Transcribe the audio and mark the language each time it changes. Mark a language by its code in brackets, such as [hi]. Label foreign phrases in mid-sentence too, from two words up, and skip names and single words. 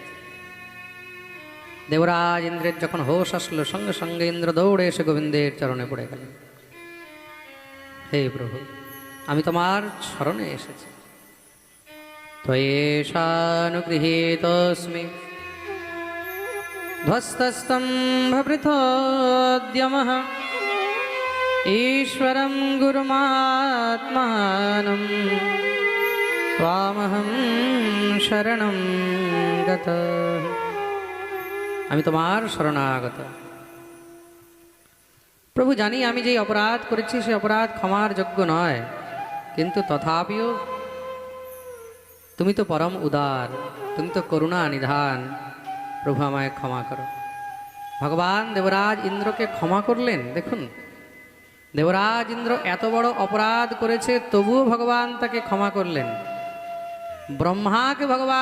[bn] দেবরাজ ইন্দ্রের যখন হোশ আসলো সঙ্গে সঙ্গে ইন্দ্র দৌড়ে এসে গোবিন্দের চরণে পড়ে গেলেন হে প্রভু আমি তোমার শরণে এসেছি [sa] ত্বয়েষানুগৃহীতস্মি ধ্বস্তস্তম্ভৃথোদ্যমঃ ईश्वरं गुरुमात्मानं त्वामहं शरणं गतः [bn] আমি তোমার শরণাগত প্রভু জানি আমি যে অপরাধ করেছি সে অপরাধ ক্ষমার যোগ্য নয় কিন্তু তথাপিও তুমি তো পরম উদার তুমি তো করুণা নিধান প্রভু আমায় ক্ষমা করো ভগবান দেবরাজ ইন্দ্রকে ক্ষমা করলেন দেখুন দেবরাজ ইন্দ্র এত বড় অপরাধ করেছে তবুও ভগবান তাকে ক্ষমা করলেন ব্রহ্মাকে ভগবান